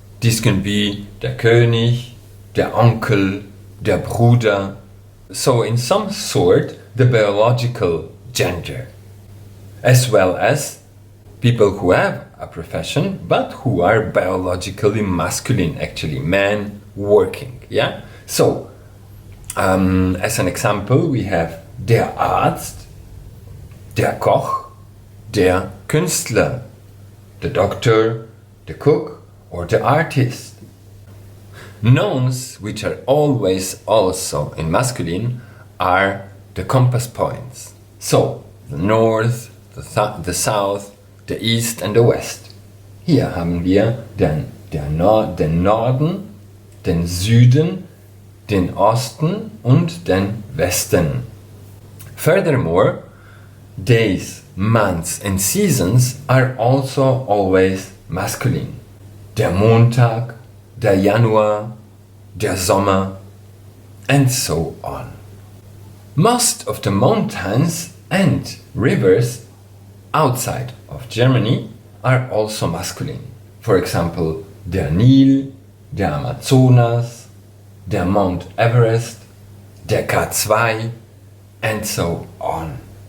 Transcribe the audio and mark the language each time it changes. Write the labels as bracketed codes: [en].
[en] This can be [de] der König, der Onkel, der Bruder. [en] So in some sort, the biological gender, as well as people who have a profession but who are biologically masculine, actually men working. Yeah. So as an example, we have [de] der Arzt, der Koch, der Künstler, [en] the doctor, the cook, or the artist. Nouns which are always also in masculine are the compass points. So the north, the south, the east and the west. [de] Hier haben wir den Norden, den Süden, den Osten und den Westen. [en] Furthermore, days, months and seasons are also always masculine. [de] Der Montag, der Januar, der Sommer, [en] and so on. Most of the mountains and rivers outside of Germany are also masculine. For example, der Nil, der Amazonas, der Mount Everest, der K2, and so on.